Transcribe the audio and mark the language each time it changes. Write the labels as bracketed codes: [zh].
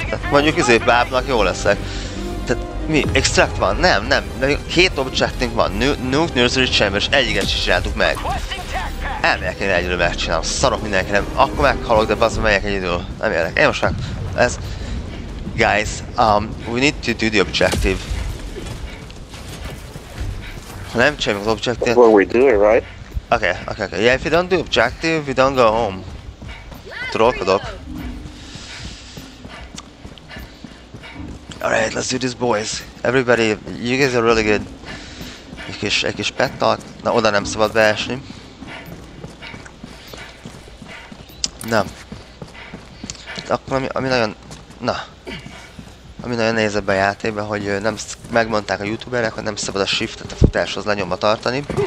[hu] Mondjuk bábnak jó leszek. Tehát mi? Extract van? Nem. 2 objectünk van. Nuke, Nursery Chamber, és egyiket sem csináltuk meg. Elmegyek én egyről megcsinálom. Szarok mindenki, nem. Akkor meghalok, de bazdmeg megyek egyedül. Nem érek. Én most meg... Ez... [en] Guys, we need to do the objective. [hu] Ha nem csináljuk az objective... [en] That's what we do, right? Okay. Yeah, if you don't do objective, we don't go home. [hu] Trollkodok. [en] Alright, let's do this, boys. Everybody, you guys are really good. [hu] Egy kis pet talk. Na, oda nem szabad beesni. Na. Akkor ami nagyon... Na. Ami nagyon nehéz ebben a játékban, hogy nem megmondták a youtuberek, hogy nem szabad a shiftet a futáshoz lenyomva tartani.